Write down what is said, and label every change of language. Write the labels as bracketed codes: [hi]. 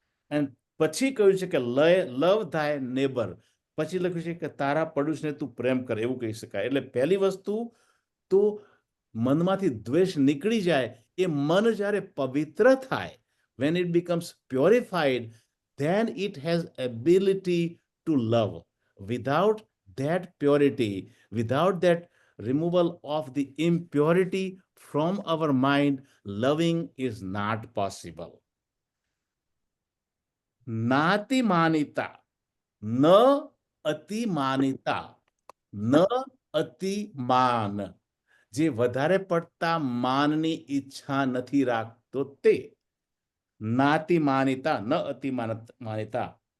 [gu] અને પછી કહ્યું છે કે લવ [en] thy neighbor, [gu] પછી લખ્યું છે કે તારા પડોશને તું પ્રેમ કર, એવું કહી શકાય. એટલે પહેલી વસ્તુ તો મનમાંથી દ્વેષ નીકળી જાય. એ મન જ્યારે પવિત્ર થાય, [en] when it becomes purified, then it has ability to love. Without that purity, without that removal of the impurity from our mind, loving is not possible. [gu] नातिमानिता, ન અતિમાનિતા, ન અતિમાન, જે વધારે પડતા માનની ઈચ્છા નથી રાખતો તે નાતિમાનિતા, ન અતિમાનિતા.